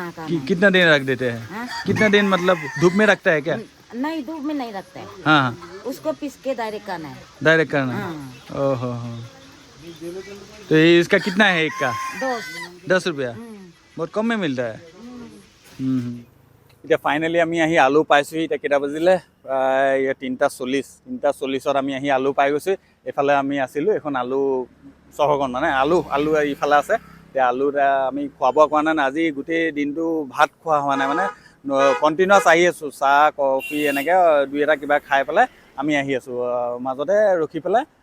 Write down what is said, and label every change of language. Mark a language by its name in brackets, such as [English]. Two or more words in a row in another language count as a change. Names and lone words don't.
[Hindi] कितना दिन रख देते हैं कितना दिन मतलब धूप में रखता है क्या नहीं धूप में नहीं रखता है हाँ हाँ उसको पीस के डायरेक्ट करना है डायरेक्ट करना है ओहो हो तो ये इसका कितना है एक का 10 रुपया बहुत कम में मिलता है [Assamese] এতিয়া ফাইনেলি আমি আহি আলু পাইছোঁহি এতিয়া কেইটা বাজিলে প্ৰায় 3:40 আমি আহি আলু পাই গৈছোঁ এইফালে আমি আছিলোঁ এখন আলু চহৰখন মানে আলু ইফালে আছে এতিয়া আলু আমি খোৱা বোৱা কৰা নাই আজি গোটেই দিনটো ভাত খোৱা হোৱা নাই মানে কণ্টিনিউৱাছ আহি আছোঁ চাহ কফি এনেকৈ দুই এটা কিবা খাই পেলাই আমি আহি আছোঁ মাজতে ৰখি পেলাই